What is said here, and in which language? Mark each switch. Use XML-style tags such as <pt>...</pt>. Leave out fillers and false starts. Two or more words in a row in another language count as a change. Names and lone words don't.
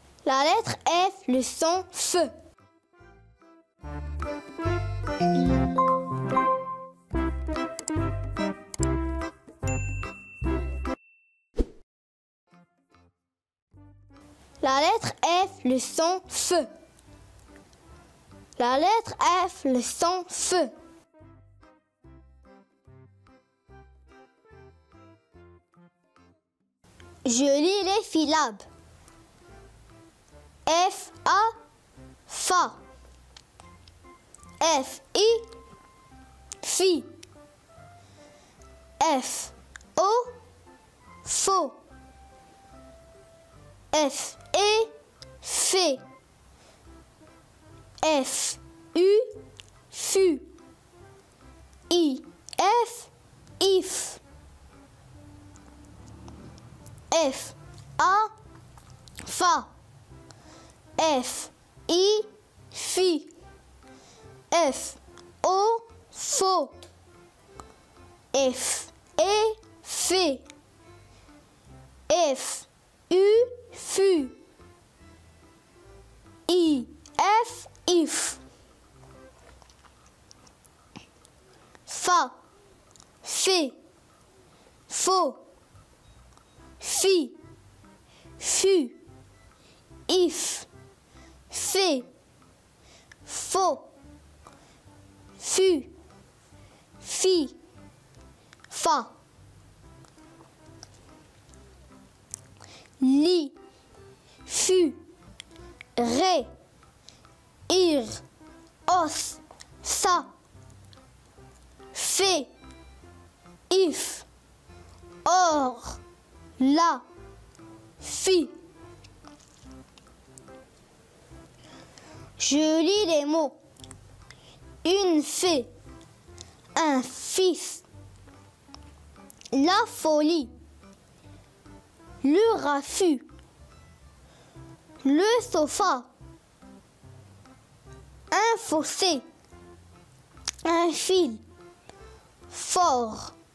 <fr>La lettre F, le son F. La lettre F, le son F. La lettre F, le son F. Je lis les syllabes. F, A, fa. F, I, fi. F, O, faux. F, E, fait. F, U, fut. I, F, if. F, A, fa. F, I, fi. F, O, faux. F, E, fait. F, U, fut. I, F, if. Fa, fait. Faux. Fi, fut. If, fait. Faux. Fut. Fi, fa. Li, fut. Ré, ir, os, sa. Fait, if. Or, la, fi. Je lis les mots. Une fée, un fils, la folie, le raffut, le sofa, un fossé, un fil, fort.</fr>